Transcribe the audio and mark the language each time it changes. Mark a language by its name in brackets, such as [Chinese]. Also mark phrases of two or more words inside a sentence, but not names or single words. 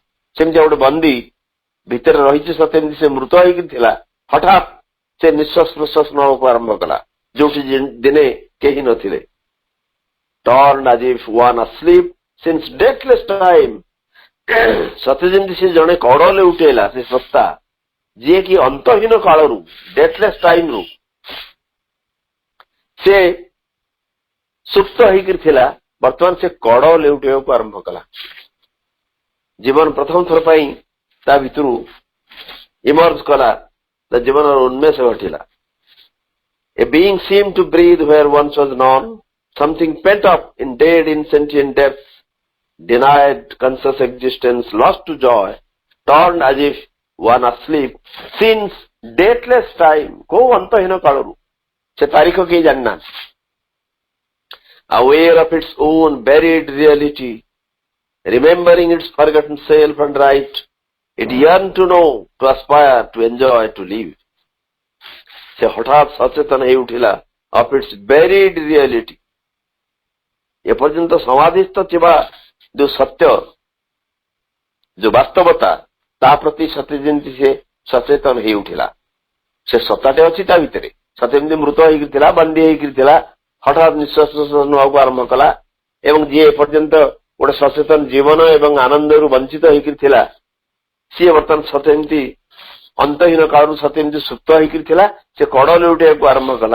[Odia] ସେମିତି ଗୋଟେ ବନ୍ଦୀ ଭିତରେ ରହିଛି, ସତେ ଏମିତି ସେ ମୃତ ହେଇକି ଥିଲା, ହଠାତ୍ ସେ ନିଶ୍ୱାସ ପ୍ରଶ୍ୱାସ ନେବାକୁ ଆରମ୍ଭ କଲା ଯୋଉଠି ଦିନେ କେହି ନଥିଲେ। [English] ଟର୍ନ as if one asleep since deathless time, [Odia] ସତେ ଯେମିତି ସେ ଜଣେ କଡ ଲେଉଟେଇଲା, ସେ ସତ୍ତା ଯିଏକି ଅନ୍ତହୀନ କାଳରୁ, [English] deathless time-ରୁ [Odia] ସେ ସୁପ୍ତ ହେଇକି ଥିଲା, ବର୍ତ୍ତମାନ ସେ କଡ ଲେଉଟେଇବାକୁ ଆରମ୍ଭ କଲା। ଜୀବନ ପ୍ରଥମ ଥର ପାଇଁ ତା ଭିତରୁ ଇମର୍ଜ କଲା, ତା ଜୀବନର ଉନ୍ମେଷ ଘଟିଲା। [English] A being seemed to breathe where once was none, something pent up in dead insentient depths, denied conscious existence, lost to joy, turned as if one asleep since deathless time, [Odia] କୋଉ ଅନ୍ତହୀନ କାଳରୁ, ସେ ତାରିଖ କେହି ଜାଣିନାହାନ୍ତି। [English] Aware of its own buried reality, remembering its forgotten self and right, it yearned to know, to aspire, to enjoy, to live. [Odia] ସେ ହଠାତ୍ ସଚେତନ ହେଇ ଉଠିଲା [English] of its buried reality, [Odia] ଏପର୍ଯ୍ୟନ୍ତ ସମାଧିସ୍ଥ ଥିବା ଯୋଉ ସତ୍ୟ, ଯୋଉ ବାସ୍ତବତା, ତା ପ୍ରତି ସତେ ଯେମିତି ସେ ସଚେତନ ହେଇ ଉଠିଲା। ସେ ସତ୍ତାଟେ ଅଛି ତା ଭିତରେ, ସତେ ଯେମିତି ମୃତ ହେଇକି ଥିଲା, ବନ୍ଦୀ ହେଇକି ଥିଲା, ହଠାତ୍ ନିଶ୍ୱାସ ପ୍ରଶ୍ୱାସ ନେବାକୁ ଆରମ୍ଭ କଲା ଏବଂ ଯିଏ ଏପର୍ଯ୍ୟନ୍ତ ଗୋଟେ ସଚେତନ ଜୀବନ ଏବଂ ଆନନ୍ଦରୁ ବଞ୍ଚିତ ହେଇକି ଥିଲା, ସିଏ ବର୍ତ୍ତମାନ ସତେ ଏମିତି ଅନ୍ତହୀନ କାଳରୁ ସତେ ଏମିତି ସୁପ୍ତ ହେଇକି ଥିଲା, ସେ କଡ ଲେଉଟେଇବାକୁ ଆରମ୍ଭ କଲା।